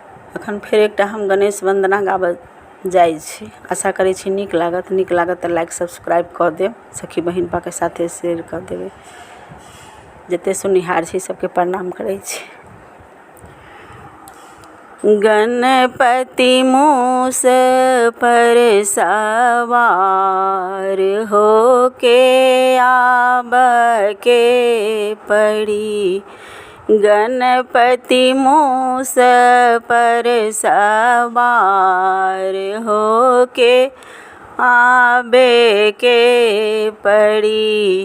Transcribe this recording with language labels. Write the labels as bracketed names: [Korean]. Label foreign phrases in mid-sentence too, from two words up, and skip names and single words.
[Maithili] अखन फेर एकटा हम गणेश वंदना गाबऽ जाइ छी। आशा करै छी नीक लागत तऽ [English] like subscribe [Maithili] कऽ देब, सखी बहिन पाके साथे शेयर कऽ देबै। जते सुनिहार छी सबके प्रणाम करै छी। गणपति मूस पर सवार होके आबके पड़ी। गणपति मूस पर सवार होके आबे के पड़ी।